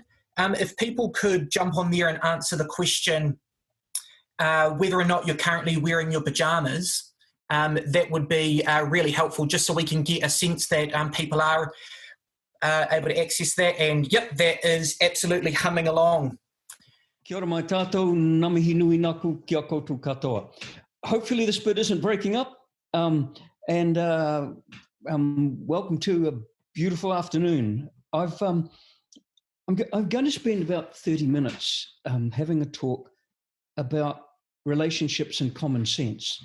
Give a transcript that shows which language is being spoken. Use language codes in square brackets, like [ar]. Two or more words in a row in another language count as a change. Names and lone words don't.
[en] If people could jump on there and answer the question whether or not you're currently wearing your pyjamas, that would be really helpful, just so we can get a sense that people are able to access that. And yep, that is absolutely humming along. [mi] Kia ora mai tātou, namihi nui naku kia koutou katoa. [en] Hopefully this bit isn't breaking up, and welcome to a beautiful afternoon. I'm going to spend about 30 minutes having a talk about relationships and common sense.